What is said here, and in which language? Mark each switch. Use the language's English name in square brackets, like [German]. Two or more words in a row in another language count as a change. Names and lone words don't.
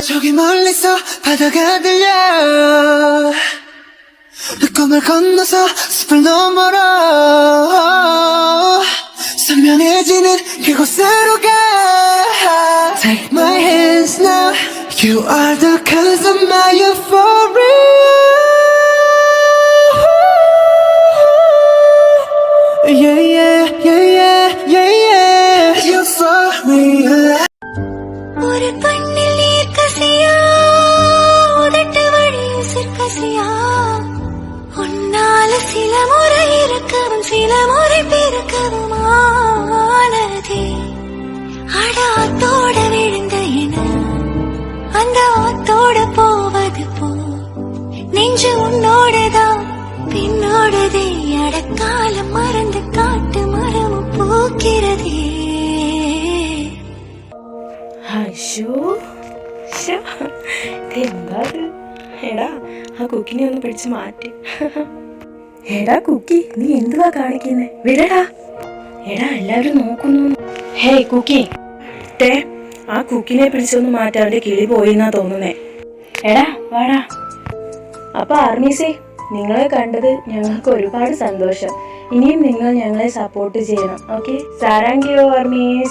[Korean] 멀리서 바다가 들려 꿈을 건너서 숲을 너머로 선명해지는 그곳으로 가 [English] Take my hands now You are the cause of my euphoria Yeah, yeah, yeah, yeah, yeah, yeah Euphoria [Tamil] ஒரு கண்ணில் நீர் கசியா உதட்டு வழியில் சிற்கசியா உன்னால சில முறை இருக்கவும் சில முறை பிறக்கவும் ஆனதே அட ஆத்தோட விழுந்த என அந்த ஆத்தோட போவது போ நெஞ்சு உன்னோடதான் பின்னோடதே அடக்காலம் மறந்து காட்டு மரமும் பூக்கிறதே [Malayalam] എന്താ എടാ ആ കുക്കിനെ ഒന്ന് പിടിച്ച് മാറ്റി എടാ കുക്കി നീ എന്തുവാ കാണിക്കുന്നേ വിടടാ എടാ എല്ലാവരും നോക്കുന്നു ഹേയ് കുക്കി ടേ ആ കുക്കിനെ പിടിച്ചൊന്ന് മാറ്റാൻ അവന്റെ കിളി പോയിന്നാ തോന്നുന്നേ എടാ വാടാ അപ്പൊ ആർമീസേ നിങ്ങളെ കണ്ടത് ഞങ്ങൾക്ക് ഒരുപാട് സന്തോഷം ഇനിയും നിങ്ങൾ ഞങ്ങളെ സപ്പോർട്ട് ചെയ്യണം ഓക്കെ സാരാങ്ക് യു ആർമീസ്